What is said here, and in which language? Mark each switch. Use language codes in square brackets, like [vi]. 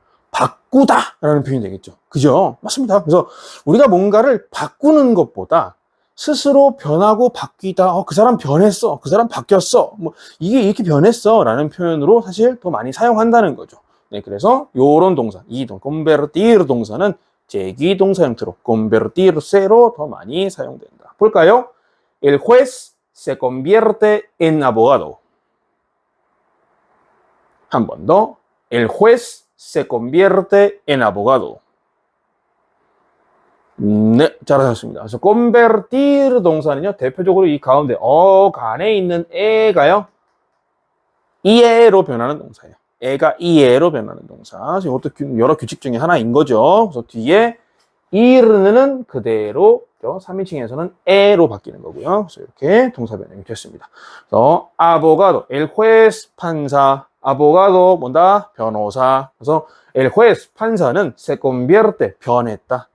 [ko] 바꾸다라는 표현이 되겠죠. 그죠? 맞습니다. 그래서 우리가 뭔가를 바꾸는 것보다 스스로 변하고 바뀌다, 그 사람 변했어, 그 사람 바뀌었어, 뭐 이게 이렇게 변했어라는 표현으로 사실 더 많이 사용한다는 거죠. 네, 그래서 요런 동사, 이 convertir 동사는 제귀동사 형태로 convertirse로 더 많이 사용된다. 볼까요? [es] El juez se convierte en abogado. [ko] 한 번 더. [es] El juez se convierte en abogado. [ko] 네, 잘하셨습니다. 그래서 convertir 동사는요, 대표적으로 이 가운데 간에 있는 에가요, 이에로 변하는 동사예요. 에가 이에로 변하는 동사. 이것도 여러 규칙 중에 하나인 거죠. 그래서 뒤에 이르는 그대로 3인칭에서는 에로 바뀌는 거고요. 그래서 이렇게 동사 변형이 됐습니다. 그래서 아보가도, el juez 판사, 아보가도 뭔다? 변호사. 그래서 el juez 판사는 se convierte 변했다.